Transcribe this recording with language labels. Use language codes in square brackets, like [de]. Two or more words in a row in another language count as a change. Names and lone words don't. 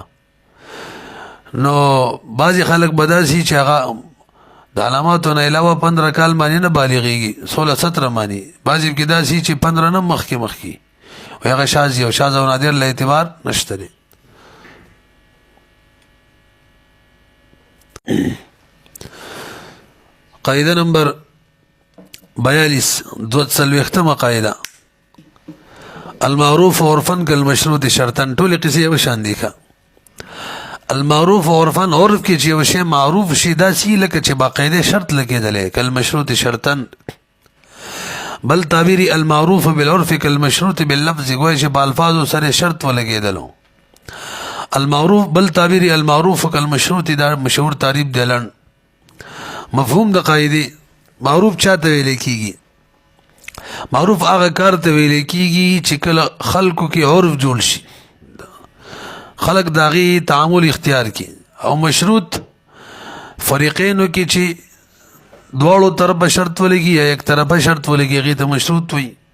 [ps] نو بعضې خلک به داسې چې هغه د علاماتو نه علاوه 15 کال باندې نه بالغېږي 16-17 باندې بعضې کې داسې چې 15 نه مخکې و هغه شاذ او شاذ او نادر له اعتبار نشته دی. قاعده نمبر 42 دوڅلوېښتمه قاعده [ar] المعروف عرفا كالمشروط شرطا. [ps] ټولې قصې یو شان دي ښه. [ar] المعروف عرفا [ps] عرف کې چې یو شی معروف شي داسې لکه چې باقاعده شرط لګېدلی [ar] كالمشروط شرطا. [ps] بل تعبیری [ar] المعروف بالعرف كالمشروط باللفظ [ps] گویا چې په الفاظو سره شرط ولګېدلو. المعروف بل تعبیری [ar] المعروف كالمشروط [ps] دا مشهور تعریف دی لنډ. مفهوم د قاعده معروف چاته ویل کېږي؟ معروف هغه کار ته ویل کېږي چې کله خلکو کې عرف جوړ شي خلک د هغې تعامل اختیار کړي او مشروط فریقینو کې چې دواړو طرفه شرط ولګي یا یک طرفه شرط ولګي هغې ته مشروط وي.